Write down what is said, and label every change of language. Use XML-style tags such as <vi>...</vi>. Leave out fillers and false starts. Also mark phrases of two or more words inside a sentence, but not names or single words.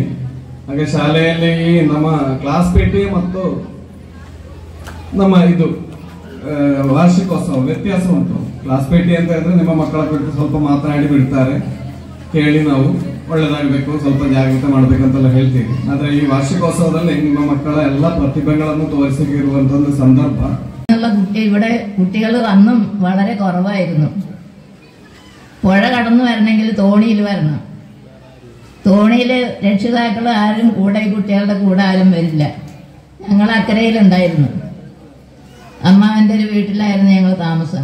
<kn>ಹಾಗೆ ಶಾಲೆಯಲ್ಲಿ ನಮ್ಮ ಕ್ಲಾಸ್ ಪೇಟಿ ಮತ್ತು ನಮ್ಮ ಇದು ವಾರ್ಷಿಕೋತ್ಸವ ವ್ಯತ್ಯಾಸ ಉಂಟು. ಕ್ಲಾಸ್ ಪೇಟಿ ಅಂತ ಹೇಳಿದ್ರೆ ನಿಮ್ಮ ಮಕ್ಕಳ ಕುರಿತು ಸ್ವಲ್ಪ ಮಾತನಾಡಿ ಬಿಡ್ತಾರೆ, ಕೇಳಿ ನಾವು ಒಳ್ಳೇದಾಗಬೇಕು, ಸ್ವಲ್ಪ ಜಾಗೃತಿ ಮಾಡ್ಬೇಕಂತೆಲ್ಲ ಹೇಳ್ತೀವಿ. ಆದ್ರೆ ಈ വാർഷികോത്സവದಲ್ಲಿ ನಿಮ್ಮ ಮಕ್ಕಳ ಎಲ್ಲ ಪ್ರತಿಭೆಗಳನ್ನು ತೋರಿಸಿರುವಂತ ಒಂದು ಸಂದರ್ಭ.</kn> <ml>ഇവിടെ കുട്ടികൾ അന്നും വളരെ കുറവായിരുന്നു. പുഴ കടന്നു വരണമെങ്കിൽ തോണിയിൽ വരണം. തോണിയിൽ രക്ഷിതാക്കൾ ആരും കൂടെ കുട്ടികളുടെ കൂടെ ആരും വരില്ല. ഞങ്ങൾ അക്കരയിലുണ്ടായിരുന്നു. അമ്മാവൻ്റെ ഒരു വീട്ടിലായിരുന്നു ഞങ്ങൾ താമസം.</ml>